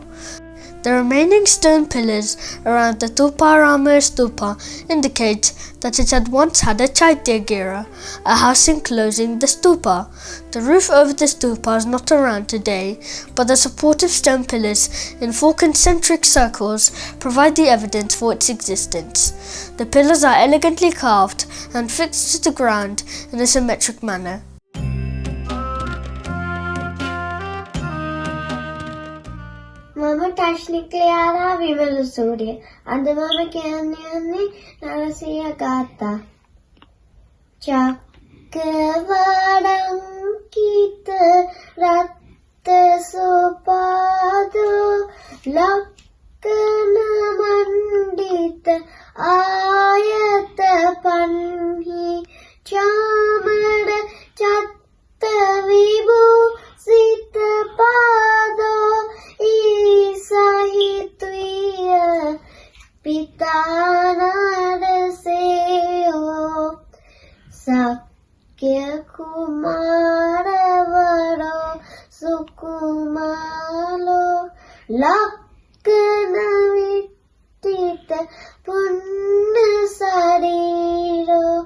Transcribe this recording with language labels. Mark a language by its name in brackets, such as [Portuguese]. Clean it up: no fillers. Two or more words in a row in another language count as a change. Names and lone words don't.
[English] The remaining stone pillars around the Thuparama stupa indicate that it had once had a Chaityagira, a house enclosing the stupa. The roof over the stupa is not around today, but the supportive stone pillars in four concentric circles provide the evidence for its existence. The pillars are elegantly carved and fixed to the ground in a symmetric manner. [Sinhala] මම ටශ්නික්ලයාරා විමල සූරිය. අද මම කියන්නේ නරසිය ගාථා. [Pali] චක්කවඩංකිත රත්ත සුපාදෝ ලක්කන මණ්ඩිත ආයත පන්හි චාමර චත්ත විභූ සිත පාදෝ ईसाहित्वीय पितानारसेयो सक्य कुमारवरो सुकुमालो लक्कनविट्टित पुण्य शरीरो